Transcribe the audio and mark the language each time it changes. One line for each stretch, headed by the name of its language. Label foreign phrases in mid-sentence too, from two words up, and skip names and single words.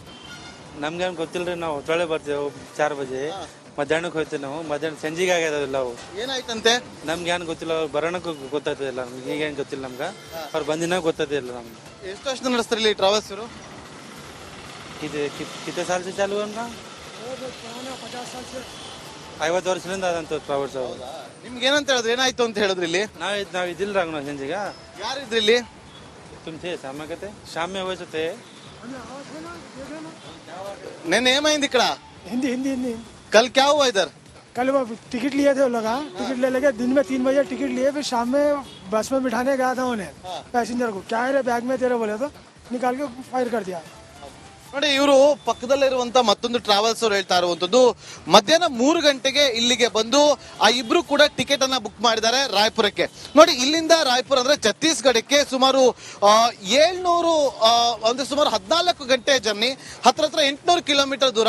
Kannada: ನಮ್ಗೇನು ಗೊತ್ತಿಲ್ರಿ, ನಾವು ತೊಳೆ ಬರ್ತೇವೆ 4 ಬಜೆ, ಮಧ್ಯಾಹ್ನಕ್ಕೆ ಹೋಗ್ತೀವಿ ನಾವು. ಮಧ್ಯಾಹ್ನ ಸಂಜೆಗೆ ಆಗ್ಯದಲ್ಲ ಅವು. ಏನಾಯ್ತಂತೆ? ನಮ್ಗೆ ಏನು ಗೊತ್ತಿಲ್ಲ, ಅವ್ರು ಬರೋಣಕ್ಕೂ ಗೊತ್ತಾಗ್ತದಿಲ್ಲ ನಮ್ಗೆ. ಈಗೇನು ಗೊತ್ತಿಲ್ಲ ನಮ್ಗೆ, ಅವ್ರು ಬಂದಿನ ಗೊತ್ತಾಗ್ತಿಲ್ಲ ನಮ್ಗೆ. ಎಷ್ಟು ವರ್ಷ ನಡೆಸ್ತಾರೆ ಇಲ್ಲಿ ಟ್ರಾವೆಲ್ಸ್ ಇವರು?
Hindi: इधर कित्ते साल से चालू है उनका?
Kannada: 50 ವರ್ಷದಿಂದ ಅದಂತ ಟ್ರಾವೆಲ್ಸ್ ಅವರು. ನಿಮ್ಗೆ ಏನಂತ ಹೇಳಿದ್ರು, ಏನಾಯ್ತು ಅಂತ ಹೇಳಿದ್ರಿ ಇಲ್ಲಿ? ನಾವು ಇದಿಲ್ಲ ನಾವು ಸಂಜೆಗೆ. ಯಾರಿದ್ರಿ ಇಲ್ಲಿ?
Hindi: तुम थे शाम में कहते शाम में वैसे थे.
Telugu: నిన్న ఏమైంది ఇక్కడ?
Hindi: हिंदी हिंदी हिंदी कल क्या हुआ इधर? कल वो टिकट लिए थे, वो लगा टिकट ले लेके दिन में 3 बजे टिकट लिए, फिर शाम में बस में बिठाने गया था उन्हें पैसेंजर को, क्या है रे बैग में तेरे, बोले तो निकाल के फायर कर दिया.
Kannada: ನೋಡಿ ಇವರು ಪಕ್ಕದಲ್ಲಿರುವಂತ ಮತ್ತೊಂದು ಟ್ರಾವೆಲ್ಸ್ ಅವರು ಹೇಳ್ತಾ ಇರುವಂತದ್ದು ಮಧ್ಯಾಹ್ನ 3 ಗಂಟೆಗೆ ಇಲ್ಲಿಗೆ ಬಂದು ಆ ಇಬ್ರು ಕೂಡ ಟಿಕೆಟ್ ಅನ್ನ ಬುಕ್ ಮಾಡಿದ್ದಾರೆ ರಾಯಪುರಕ್ಕೆ. ನೋಡಿ ಇಲ್ಲಿಂದ ರಾಯಪುರ ಅಂದ್ರೆ ಛತ್ತೀಸ್ಗಢಕ್ಕೆ ಸುಮಾರು 700 ಅಂದ್ರೆ ಸುಮಾರು 14 ಗಂಟೆ ಜರ್ನಿ, ಹತ್ರ 800 ಕಿಲೋಮೀಟರ್ ದೂರ.